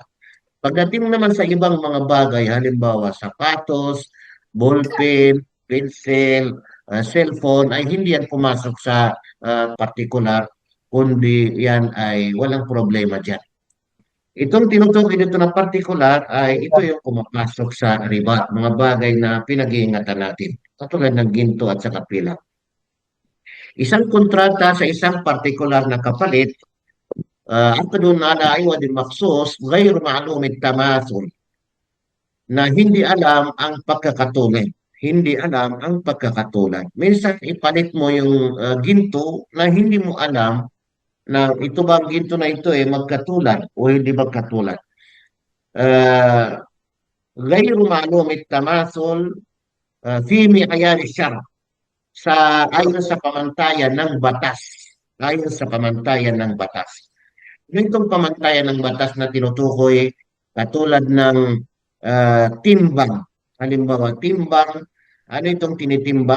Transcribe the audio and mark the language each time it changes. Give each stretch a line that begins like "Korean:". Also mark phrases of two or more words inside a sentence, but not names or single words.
Filipino: Pagdating naman sa ibang mga bagay, halimbawa sapatos, ballpen, pencil, cellphone, ay hindi yan pumasok sa particular, kundi yan ay walang problema dyan. Itong tinutukoy dito na particular ay ito yung pumapasok sa riba, mga bagay na pinag-iingatan natin, katulad ng ginto at sa kapila. Isang kontrata sa isang partikular na kapalit,
Arabic: عقد على عوض مخصوص غير معلوم التماثل
Filipino: na hindi alam ang pagkakatulad. Hindi alam ang pagkakatulad. Minsan ipalit mo yung ginto na hindi mo alam na ito ba ang ginto na ito magkatulad o hindi magkatulad. Uh,
Arabic: غير معلوم التماثل في معيار الشرع
Filipino: sa ayon sa pamantayan ng batas. Ayon sa pamantayan ng batas. Ganitong pamantayan ng batas na tinutukoy katulad ng timbang. Halimbawa, timbang, ano itong tinitimbang?